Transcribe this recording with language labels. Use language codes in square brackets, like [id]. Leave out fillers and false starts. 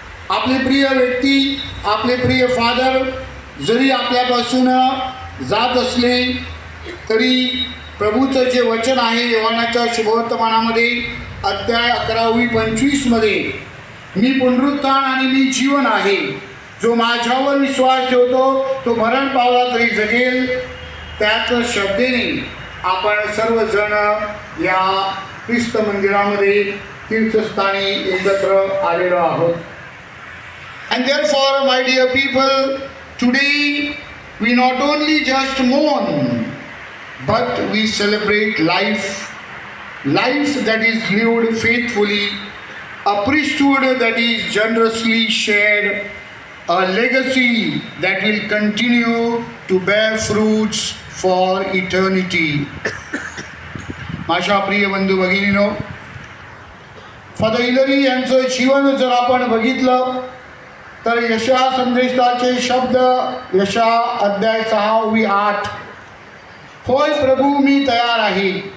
[mr] आपले प्रिय व्यक्ती, आपले प्रिय फादर जरी आपल्यापासून जात असले तरी प्रभूचं जे वचन आहे योहानाच्या शुभवर्तमानामध्ये अध्याय 11:25 मध्ये, मी पुनरुत्थान आणि मी जीवन आहे, जो माझ्यावर विश्वास ठेवतो तो मरण पावला तरी जगेल, त्याच श्रद्धेने आपण सर्वजण या ख्रिस्त मंदिरामध्ये तीर्थस्थानी एकत्र आलेलो आहोत। [en] And therefore, my dear people, today we not only just mourn, but we celebrate life, life that is lived faithfully, a priesthood that is generously shared, a legacy that will continue to bear fruits for eternity. [mr] माझ्या प्रिय बंधू भगिनींनो, father Hillary यांचं जीवन जर आपण बघितलं तर यशा संदेशाचे शब्द, यशा अध्याय 6:8, होय प्रभू मी तयार आहे।